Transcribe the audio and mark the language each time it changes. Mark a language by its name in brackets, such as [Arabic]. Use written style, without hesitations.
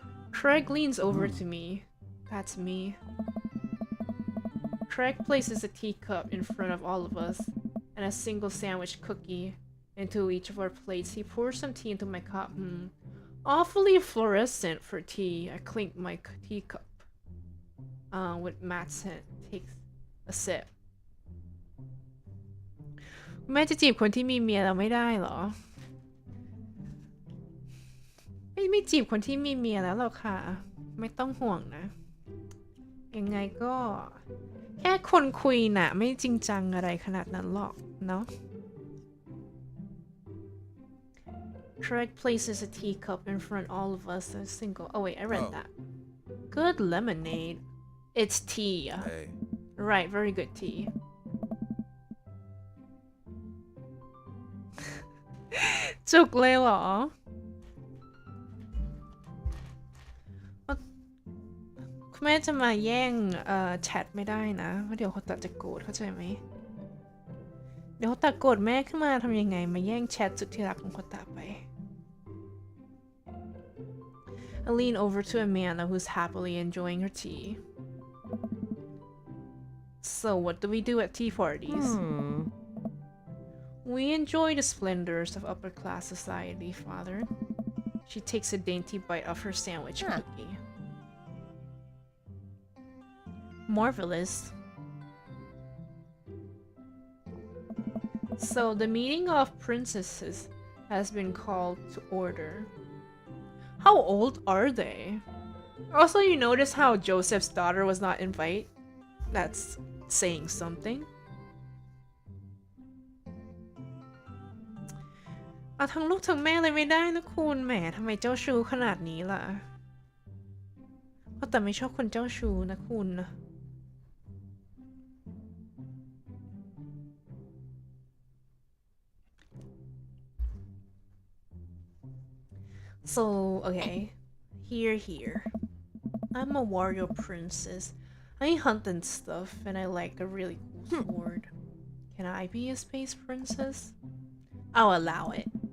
[English] Craig leans over to me. That's me. Craig places a teacup in front of all of us and a single sandwich cookie into each of our plates. He pours some tea into my cup. Awfully fluorescent for tea. I clink my teacup. With Matt's hand, takes a sip. [Thai] แม่จะจีบคนที่มีเมียเราไม่ได้เหรอ ไม่จีบคนที่มีเมียแล้วหรอกค่ะ ไม่ต้องห่วงนะ ยังไงก็แค่คนคุยน่ะไม่จริงจังอะไรขนาดนั้นหรอกเนาะ [English] Craig places a teacup in front of all of us and a single. Oh wait, I read that. Good lemonade. It's tea. Hey. Right, very good tea. [Thai] จุกเลยเหรอ คุณแม่จะมาแย่งแชทไม่ได้นะเพราะเดี๋ยวเขาตัดจะโกรธเข้าใจไหม เดี๋ยวเขาตัดโกรธแม่ขึ้นมาทำยังไงมาแย่งแชทสุดที่รักของเขาตัดไป [English] I lean over to Amanda who's happily enjoying her tea. So what do we do at tea parties? We enjoy the splendors of upper-class society, Father. She takes a dainty bite of her sandwich cookie. Marvelous. So the meeting of princesses has been called to order. How old are they? Also, you notice how Joseph's daughter was not invited? That's saying something. [Thai] เอาทั้งลูกทั้งแม่เลยไม่ได้นะคุณแหมทำไมเจ้าชู้ขนาดนี้ล่ะแต่ไม่ชอบคนเจ้าชู้นะคุณ [English] So, okay. Here. I'm a warrior princess. I hunt and stuff, and I like a really cool sword. Can I be a space princess? I'll allow it.